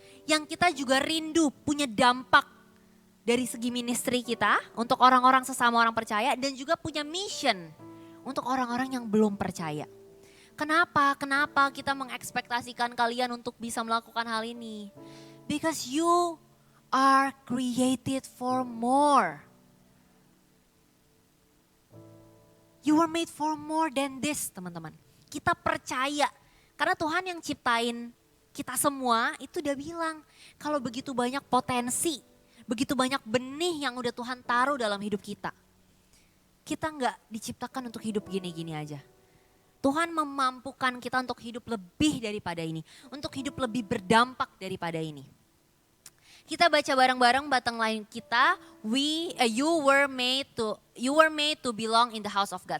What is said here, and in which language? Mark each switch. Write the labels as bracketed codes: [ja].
[id] Yang kita juga rindu punya dampak dari segi ministry kita untuk orang-orang sesama orang percaya dan juga punya mission untuk orang-orang yang belum percaya. Kenapa kita mengekspektasikan kalian untuk bisa melakukan hal ini? [en] Because you are created for more. You were made for more than this, [id] teman-teman. Kita percaya karena Tuhan yang ciptain kita semua itu udah bilang kalau begitu banyak potensi, begitu banyak benih yang udah Tuhan taruh dalam hidup kita. Kita nggak diciptakan untuk hidup gini-gini aja. Tuhan memampukan kita untuk hidup lebih daripada ini, untuk hidup lebih berdampak daripada ini. Kita baca bareng-bareng [en] bottom line kita, you were made to belong in the house of God.